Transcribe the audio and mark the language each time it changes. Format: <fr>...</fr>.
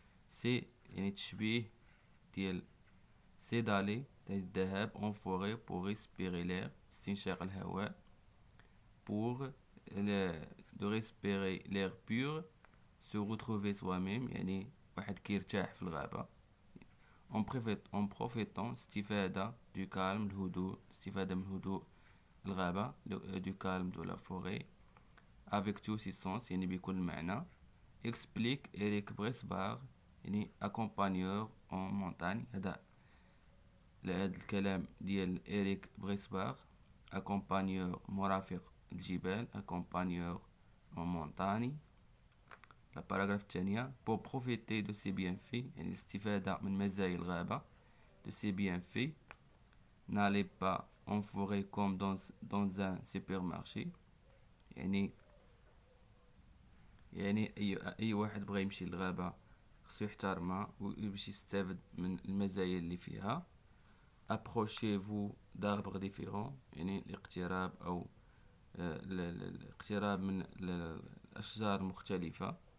<fr>C'est</fr> <ar>يعني تشبيه ديال</ar> <fr>c'est d'aller</fr> <ar>الذهاب</ar> <fr>en forêt pour respirer l'air</fr> <ar>استنشاق الهواء</ar> <fr>pour de respirer l'air pur se retrouver soi-même</fr> <ar>يعني واحد كيرتاح في الغابة</ar> <fr>en profitant</fr> <ar>استفادة</ar> <fr>du calme</fr> <ar>الهدوء استفادة من هدوء الغابة</ar> <fr>du calme de la forêt avec tous ses sens</fr> <ar>يعني بكل معنى.</ar> <fr>explique Eric Bresbach يعني accompagneur en montagne.</fr> <ar>هذا الكلام ديال إريك بريسباغ accompagneur مرافق الجبال</ar> <fr>accompagneur en montagne.</fr> <ar>الباراغراف الثانية</ar> <fr>pour profiter de ses bienfaits</fr> <ar>يعني الاستفادة من مزايا الغابة</ar> <fr>de ses bienfaits. n'allez pas en forêt comme dans un supermarché</fr> <ar>يعني أي واحد بغى يمشي للغابة خصو يحترمها ويمشي يستافد من المزايا اللي فيها.</ar> <fr>approchez-vous d'arbres différents</fr> <ar>يعني الاقتراب أو الاقتراب من الأشجار المختلفة.</ar>